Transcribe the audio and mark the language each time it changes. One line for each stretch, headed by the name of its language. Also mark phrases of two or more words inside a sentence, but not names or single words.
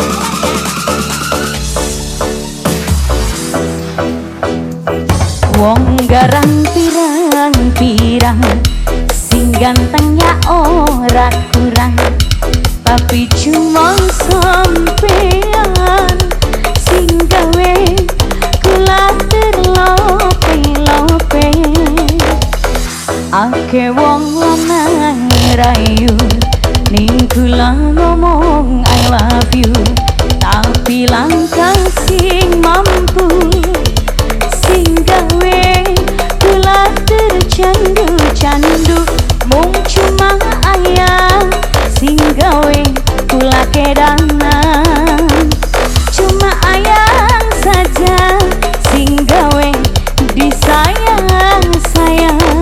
Javanese: Wong garang pirang-pirang, sing ganteng ya ora kurang, tapi cuma sampean sing gawe kula terlope-lope. Ake wong lanang ngerayu ning kula ngomong
English: I love you,
Javanese: tapi langkah sing mampu sing gawe kula tercandu-candu, mung cuma ayah sing gawe kula kedanan, cuma ayang saja sing gawe disayang-sayang.